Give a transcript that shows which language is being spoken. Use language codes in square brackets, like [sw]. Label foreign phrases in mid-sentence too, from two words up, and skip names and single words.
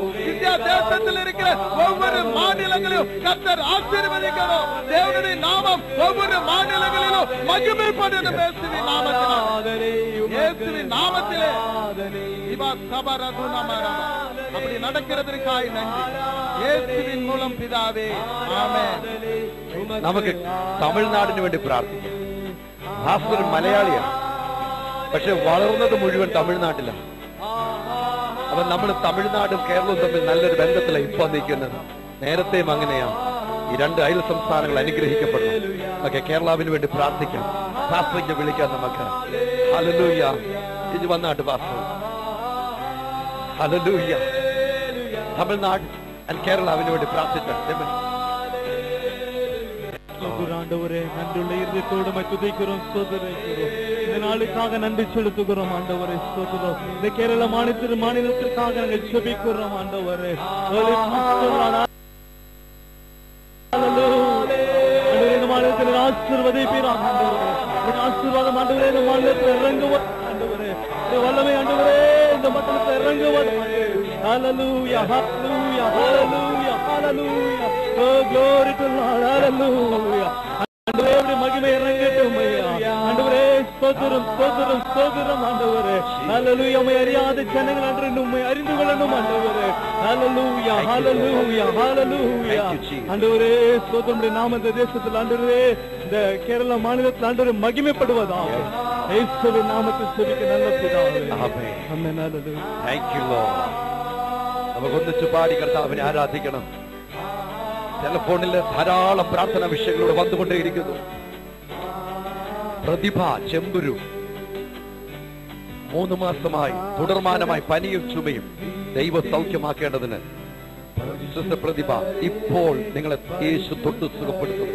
[ta] இந்தியா தேசத்தில் இருக்கிற ஒவ்வொரு மாநிலங்களிலும் கர்த்தர் ஆசீர்வதிக்கணும். தேவனுடைய நாமம் ஒவ்வொரு மாநிலங்களிலும் மகிமைப்படணும். இயேசுவின் நாமத்திலே அப்படி நடக்கிறதற்காய் நன்றி. இயேசுவின் மூலம் பிதாவே, ஆமென். [ml] നമുക്ക് തമിഴ്നാടിന് വേണ്ടി പ്രാർത്ഥിക്കാം. ഭാസ്കർ മലയാളിയാണ്, പക്ഷെ വളർന്നത് മുഴുവൻ തമിഴ്നാട്ടിലാണ്. അപ്പൊ നമ്മൾ തമിഴ്നാടും കേരളവും തമ്മിൽ നല്ലൊരു ബന്ധത്തിലാണ് ഇപ്പൊ നിൽക്കുന്നത്. നേരത്തെയും അങ്ങനെയാണ്. ഈ രണ്ട് അയൽ സംസ്ഥാനങ്ങൾ അനുഗ്രഹിക്കപ്പെടണം. ഓക്കെ, കേരളാവിന് വേണ്ടി പ്രാർത്ഥിക്കാം. പാസ്റ്ററിനെ വിളിക്കാം നമുക്ക്. ഹല്ലേലൂയ. ഇത് വന്നാട്ട് പാസ്റ്റർ. ഹല്ലേലൂയ. തമിഴ്നാട് ആൻഡ് കേരളാവിന് വേണ്ടി പ്രാർത്ഥിക്കാം. [ta] ஆண்டவரே, நன்றியுள்ள இதயத்தோடு துதிக்கிறோம், ஸ்தோத்திரிக்கிறோம். இந்த நாளுக்காக நன்றி செலுத்துகிறோம் ஆண்டவரே, ஸ்தோத்திரம். இந்த கேரள மாநிலத்திற்காக நாங்கள் ஜெபிக்கிறோம் ஆண்டவரே. இந்த மாநிலத்தில் ஆசீர்வதிப்பீராக ஆண்டவரே. ஆசீர்வாதம் ஆண்டவரே இந்த மாநிலத்தில் இறங்குவது ஆண்டவரே. வல்லமை ஆண்டவரே இந்த மட்டத்தில் இறங்குவது. ஹல்லேலூயா, ஹல்லேலூயா, ஹல்லேலூயா, ஹல்லேலூயா. [en] Oh, glory to Lord, hallelujah. [ta] ஆண்டவரே மகிமை இறங்கட்டும் ஐயா. ஆண்டவரே ஸ்தோத்திரம், ஸ்தோத்திரம், ஸ்தோத்திரம் ஆண்டவரே. ஹல்லேலூயா. உம்மை அறியாத ஜனங்கள் அன்று உம்மை அறிந்து கொள்ளணும் ஆண்டவரே. ஹல்லேலூயா, ஹல்லேலூயா, ஹல்லேலூயா. ஆண்டவரே ஸ்தோத்திரம். நாம இந்த தேசத்தில் ஆண்டவரே, இந்த கேரள மாநிலத்தில் ஆண்டவரே மகிமைப்படுவதாக இயேசுவின் நாமத்தில் ஜெபிக்க நல்ல பிதாவே, ஆமென். ஆமென். ஹல்லேலூயா. [en] Thank you Lord. [ml] നമുക്ക് ഒന്നിച്ച് പാടി കർത്താവിനെ ആരാധിക്കണം. ടെലിഫോണിൽ ധാരാളം പ്രാർത്ഥന വിഷയങ്ങളോട് വന്നുകൊണ്ടേയിരിക്കുന്നു. പ്രതിഭ ചെമ്പുരു 3 മാസമായി തുടർമാനമായി പനിയും ചുമയും ദൈവ സൗഖ്യമാക്കേണ്ടതിന് സിസ്റ്റർ പ്രതിഭ ഇപ്പോൾ നിങ്ങളെ യേശു തൊട്ട് സുഖപ്പെടുത്തും.